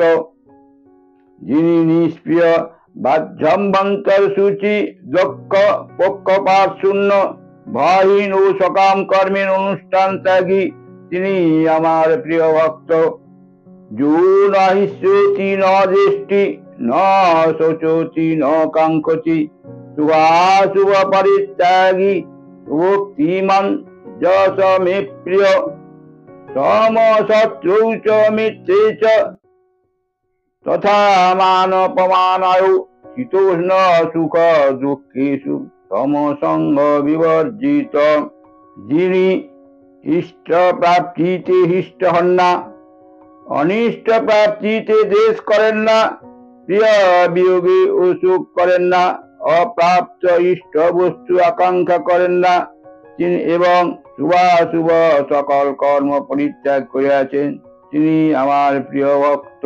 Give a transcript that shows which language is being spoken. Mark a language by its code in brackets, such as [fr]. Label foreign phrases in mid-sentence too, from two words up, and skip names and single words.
[bn] যিনি নিষ্প্রিয় বাহ্যভ্যন্তর সূচি দক্ষ পক্ষপাত শূন্য ভয়হীন ও সকাম কর্মের অনুষ্ঠান ত্যাগী, তিনি আমার প্রিয় ভক্ত। [sa] যো ন হিষ্যতি ন দৃষ্টি ন শোচতি ন কাঙ্ক্ষতি শুভাশুভ পরিত্যাগী ভক্তিমান যশ মে প্রিয়। সমশত্রৌ চ মিত্রে চ তথা মানপমানায় শীতোষ্ণ সুখ দুঃখেষু সমসঙ্গ বিবর্জিত। [bn] যিনি ইষ্ট প্রাপ্তিতে হিষ্ট হন না, অনিষ্ট প্রাপ্তিতে দেশ করেন না, প্রিয় বিয়োগে ও শোক করেন না, অপ্রাপ্ত ইষ্ট বস্তু আকাঙ্ক্ষা করেন না এবং শুভাশুভ সকল কর্ম পরিত্যাগ করিয়াছেন, তিনি আমার প্রিয় ভক্ত।